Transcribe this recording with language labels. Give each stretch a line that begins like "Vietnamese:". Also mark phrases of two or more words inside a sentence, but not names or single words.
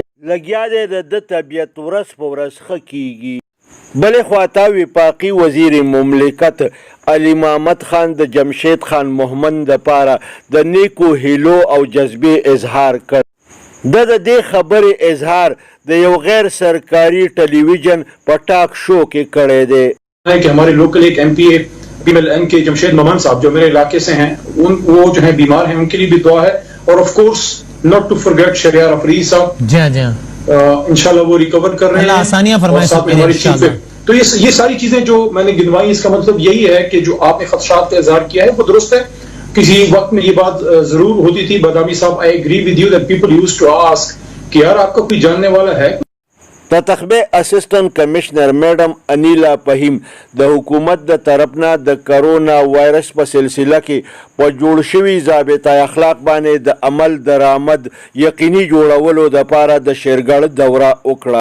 Pashto: لګیا دی د طبیعت ورځ په ورځ ښه کیږي. بلې خواته وفاقي وزیر مملکت علي محمد خان د جمشید خان محمد دپاره د نیکو هیلو او جذبې اظهار کړ. د دې خبرې اظهار د یو غیر سرکاری ٹیلی ویژن په ټاک شو کې کړی دی.
Urdu: کہ ہمارے لوکل ایک MPA PMLN کے جمشید ممن صاحب جو میرے علاقے سے ہیں وہ جو ہیں بیمار ہیں، ان کے لیے بھی دعا ہے. اور
English: of course not to forget
Urdu: شہریار افریدی صاحب، جی ہاں انشاءاللہ وہ ریکور کر رہے ہیں. آسانیاں فرمائیں. تو یہ ساری چیزیں جو میں نے گنوائی، اس کا مطلب یہی ہے کہ جو آپ نے خدشات کا اظہار کیا ہے وہ درست ہے. کسی وقت میں یہ بات ضرور ہوتی تھی بادامی صاحب،
English: I agree with you that people used to ask
Urdu: کہ یار آپ کا کوئی جاننے والا ہے.
Pashto: د تخبه اسسټنټ کمشنر میډم انیلا فهیم د حکومت د طرفنا د کرونا وایرس په سلسله کې په جوړ شوي ضابطه اخلاق باندې د عمل درآمد یقیني جوړولو دپاره د شیرګړ دوره وکړه.